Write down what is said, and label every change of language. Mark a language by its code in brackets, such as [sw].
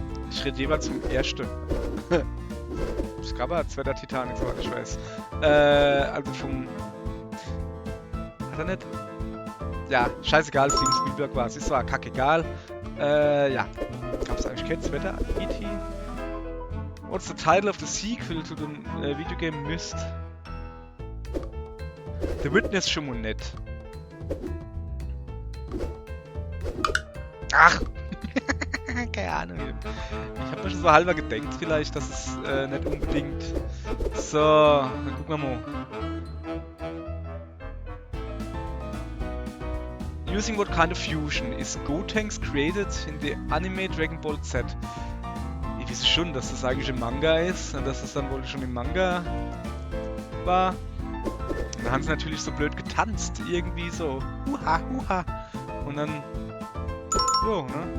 [de] Ich rede jeweils zum ersten. Es gab aber zweiter Titanic, soweit ich weiß. Also vom... Hat er nicht? Ja, scheißegal, Steven Spielberg war es. Ist zwar kackegal. Ja. Gab's eigentlich kein zweiter E.T.? [en] What's the title of the sequel to the video game Myst? [de] The Witness schon mal nett. Ach! Keine Ahnung. Ich habe mir schon so halber gedenkt vielleicht, dass es nicht unbedingt... So, dann gucken wir mal. [en] Using what kind of fusion is Gotenks created in the anime Dragon Ball Z? [de] Ich weiß schon, dass das eigentlich im Manga ist und dass das dann wohl schon im Manga war. Und dann haben sie natürlich so blöd getanzt, irgendwie so. Huha, huha. Und dann... So, ne?